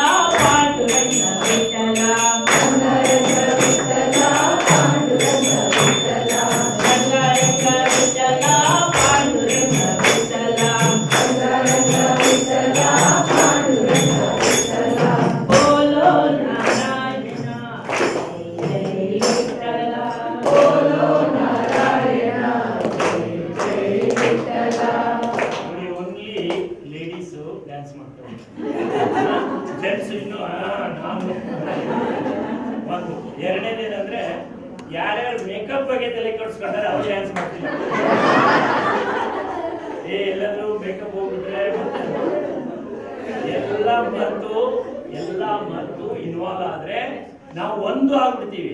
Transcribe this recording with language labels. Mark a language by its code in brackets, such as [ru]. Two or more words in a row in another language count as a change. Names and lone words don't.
[mr] पांडुरंग विठ्ठला रंग रंग विठ्ठला पांडुरंग विठ्ठला रंग रंग विठ्ठला पांडुरंग विठ्ठला रंग रंग विठ्ठला पांडुरंग विठ्ठला बोलो नारायण जय विठ्ठला बोलो नारायण जय विठ्ठला [en] only ladies [kn] ಡ್ಯಾನ್ಸ್ ಮಾಡ್ತಾರೆ, ಜೆಂಟ್ಸ್ ಇನ್ನು ನಾನು ಒಂದು. ಎರಡನೇದೇನಂದ್ರೆ ಯಾರ್ಯಾರು ಮೇಕಪ್ ಬಗ್ಗೆ ತಲೆ ಕೆಡಿಸ್ಕೊಂಡ್ರೆ ಅವ್ರು ಡ್ಯಾನ್ಸ್ ಮಾಡ್ತಿಲ್ಲ. ಎಲ್ಲಾದ್ರೂ ಮೇಕಪ್ ಹೋಗ್ಬಿಟ್ರೆ ಮತ್ತೆ ಎಲ್ಲ ಮರೆತು ಇನ್ವಾಲ್ವ್ ಆದ್ರೆ ನಾವು ಒಂದು ಆಗ್ಬಿಡ್ತೀವಿ.